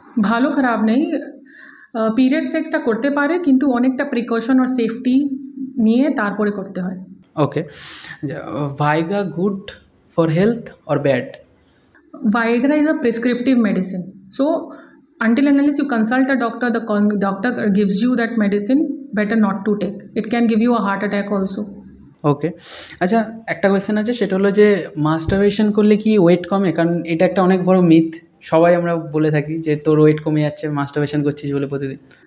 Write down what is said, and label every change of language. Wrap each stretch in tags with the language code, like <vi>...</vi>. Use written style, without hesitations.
<bn>ভালো খারাপ নেই, পিরিয়ড সেক্সটা করতে পারে, কিন্তু অনেকটা প্রিকশন আর সেফটি নিয়ে তারপরে করতে হয়।</bn> <en>Okay, Viagra good for health or bad? Viagra is a prescriptive medicine, so until and unless you consult a doctor, the doctor gives you that medicine, better not to take. It can give you a heart attack also.</en> <bn>ওকে, আচ্ছা, একটা question আছে, সেটা হলো যে masturbation করলে কি wait কমে? কারণ এটা একটা অনেক বড় মিথ, সবাই আমরা বলে থাকি যে তোর ওয়েট কমে যাচ্ছে মাস্টারবেশন করছিস বলে প্রতিদিন।</bn>